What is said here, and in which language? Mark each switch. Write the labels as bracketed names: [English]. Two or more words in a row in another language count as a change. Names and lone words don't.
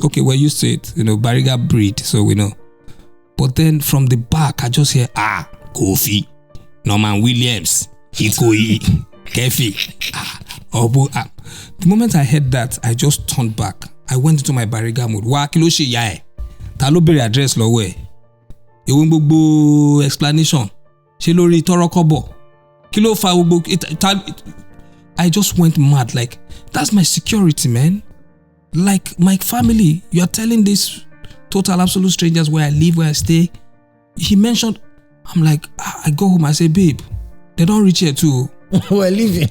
[English] Okay, we're used to it, Bariga breed, so we know. But then from the back, I just hear, Koffi, Norman Williams, Ikoyi, Koffi, Obu. The moment I heard that, I just turned back. I went into my Bariga mood. [Yoruba] Wa kilo se ya e. Ta lo bere address lọ́wọ́ ẹ̀. Ewo gbogbo explanation. Ṣé lórí tọrọ kọ́bọ̀. Kilo fa gbogbo [English] I just went mad. Like, that's my security, man. Like, my family, you are telling these total absolute strangers where I live, where I stay. He mentioned, I'm like, I go home, I say, babe, they don't reach here too. We're leaving.